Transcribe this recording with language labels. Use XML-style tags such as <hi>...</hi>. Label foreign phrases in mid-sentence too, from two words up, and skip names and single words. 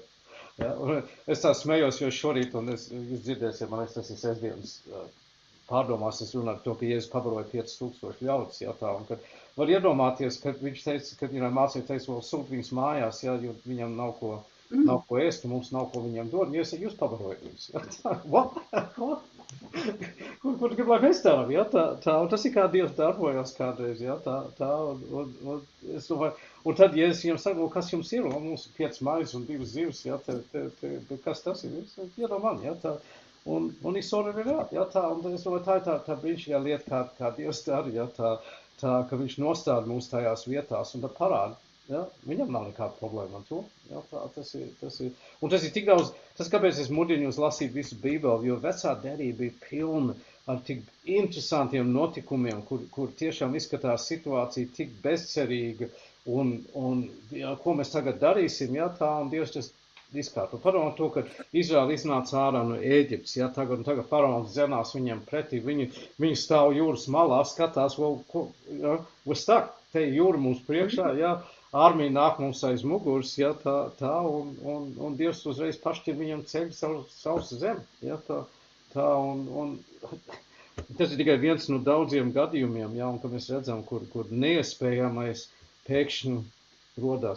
<lv>Ja, es tā smējos, jo šorīt, un jūs dzirdēsiet, man tas ir sestdienas pārdomās, es runāju to, ka Jēzus pabaroja 5000 ļaudis, ja, un kad var iedomāties, kad viņš teica, kad mācīja teica, vēl sūt viņus mājās, ja, jo viņam nav ko ēst, un mums nav ko viņam dod, un jūs pabarojat viņus, ja, what? Kur grib, lai mēs darām, ja, un tas ir kā Dievs darbojas kādreiz, ja, un es domāju, un tad, ja es viņam saku, kas jums ir, un mums ir 5 maizes un 2 zivs, ja, kas tas ir, iedomā man, ja, un</lv> <en>he sorted it out,</en> <lv>ja, un es domāju, tā brīnišķīgā lieta, kā Dievs dara, ja, ka viņš nostāda mūs tajās vietās, un tad parāda, ja, viņam nav nekāda problēma ar to, ja, tas ir, un tas ir tik daudz, tas kāpēc es mudinu jūs lasīt visu Bībeli, jo vecā derība ir pilna ar tik interesantiem notikumiem, kur tiešām izskatās situācija tik bezcerīga, un ja, ko mēs tagad darīsim, ja, un Dievs tas izkārtot. Padomā to, ka Izraēla iznāca ārā no Ēģiptes, ja, tagad faraons zenās viņiem pretī, viņi stāv jūras malā, skatās,</lv> <en>we're stuck,</en> <lv>te jūra mums priekšā, ja, armija nāk mums aiz muguras, ja, tā, un Dievs uzreiz pašķir viņam ceļu savs zem, ja, tā, un tas ir tikai viens no daudziem gadījumiem, ja, un ka mēs redzam, kur neiespējamais pēkšņi rodās.</lv>